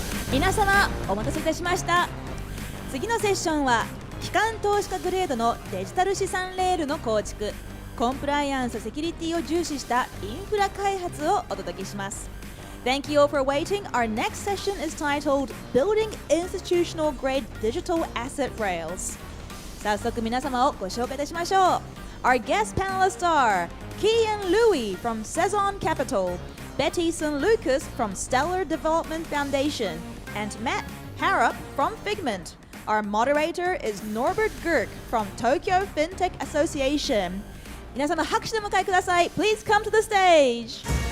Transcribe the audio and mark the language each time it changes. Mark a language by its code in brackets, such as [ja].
[ja] 皆様お待たせいたしました。次のセッションは機関投資家グレードのデジタル資産レールの構築、コンプライアンスセキュリティを重視したインフラ開発をお届けします。 [en] Thank you all for waiting. Our next session is titled Building Institutional Grade Digital Asset Rails. [ja] 早速皆様をご紹介いたしましょう。 [en] Our guest panelists are Gehrke Looi from Saison Capital, Betty Sun Lucas from Stellar Development Foundation, and Matt Harrop from Figment. Our moderator is Norbert Gehrke from Tokyo FinTech Association. [ja] 皆様拍手でお迎えください。 [en] Please come to the stage.